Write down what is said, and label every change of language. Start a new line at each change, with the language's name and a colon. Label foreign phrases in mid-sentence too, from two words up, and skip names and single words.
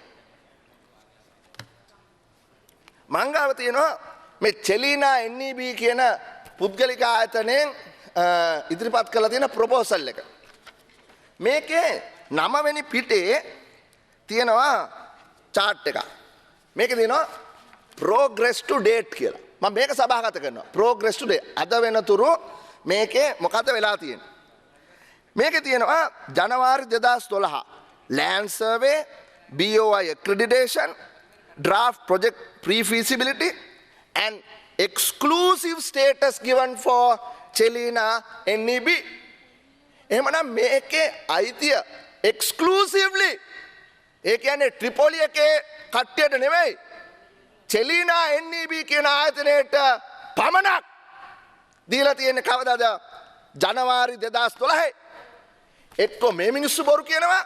Sinhala: මංගාව තියෙනවා මේ චෙලීනා NEB කියන පුද්ගලික ආයතනයෙන් ඉදිරිපත් කළ තියෙන ප්‍රොපෝසල් එක. මේකේ 9 වෙනි පිටේ තියෙනවා chart එකක්. මේකේ තියෙනවා
English: progress to date
Sinhala: කියලා. මම මේක සභාගත කරනවා.
English: progress to date.
Sinhala: අද වෙනතුරු මේකේ මොකද වෙලා තියෙන්නේ? මේකේ තියෙනවා ජනවාරි
English: 2012 land survey, BOI accreditation, draft project pre-feasibility and exclusive status given for Chelina NEB.
Sinhala: එහෙමනම් මේකේ අයිතිය exclusively ඒ කියන්නේ ත්‍රිපෝලි එකේ කට්ටියට නෙවෙයි චෙලීනා NEB කියන ආයතනයට පමණක් දීලා තියෙන්නේ කවදාද? ජනවාරි 2012. එක්ක මේ මිනිස්සු බොරු කියනවා.